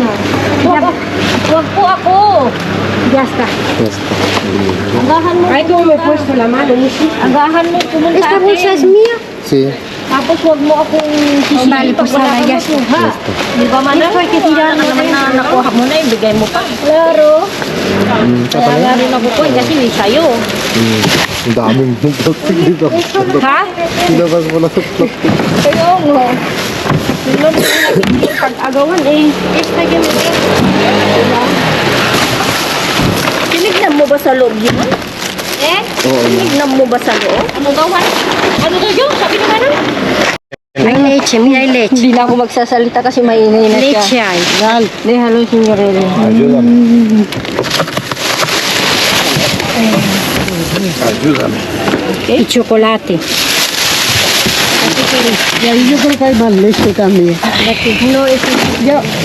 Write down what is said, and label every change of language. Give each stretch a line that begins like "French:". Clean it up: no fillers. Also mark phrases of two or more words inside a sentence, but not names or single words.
Filipino: Huwag po ako.
Spanish: Ya está.
Filipino: Agahan mo. Ay,
Spanish: cómo me he puesto la mano, Lucy.
Filipino: Agahan mo pumunta
Spanish: ¿Esta bolsa es mía? Sí.
Filipino: Tapos huwag mo akong sisihin
Spanish: Vale,
Filipino: pag
Spanish: pues
Filipino: wala sana, kang
Spanish: ya
Filipino: makuha. Di ba, Manang?
Spanish: Esto hay que tirarlo,
Filipino: Naman ¿eh? na nakuha mo na, ibigay mo pa.
Spanish: Claro.
Filipino: Kaya nga rin ako po, kasi may sayo. Ang daming plastic dito. Ha? Ilabas mo lang sa plastic. Kaya nga. Tignan mo yung pag-agawan eh. Esta yun eh. Diba? Tinignan mo ba sa loob yun? Eh? Oo. Tinignan mo ba sa loob? Ano daw, Han? Ano daw yun? Sabi naman ano?
Spanish: Hay leche, mira, hay leche.
Filipino: Hindi na ako magsasalita kasi maingay na siya.
Spanish: Leche hay. Déjalo, señorita. Ayúdame. Ayúdame. Y chocolate. Y ahí yo creo que hay más leche también. No, es yo.